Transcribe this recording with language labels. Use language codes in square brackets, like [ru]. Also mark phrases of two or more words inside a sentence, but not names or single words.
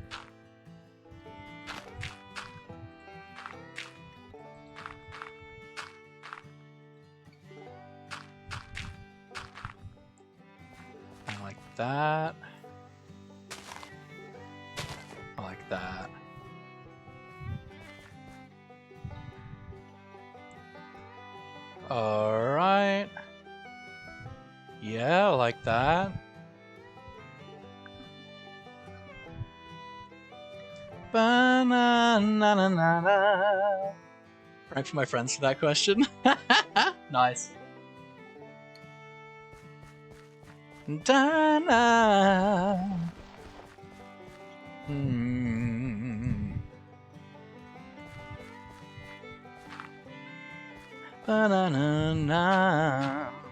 [en] And like that. Like that. Alright. Yeah, like that. Ba-na-na-na-na-na. Right for my friends for that question. Nice. Da-na. Ba-na-na-na.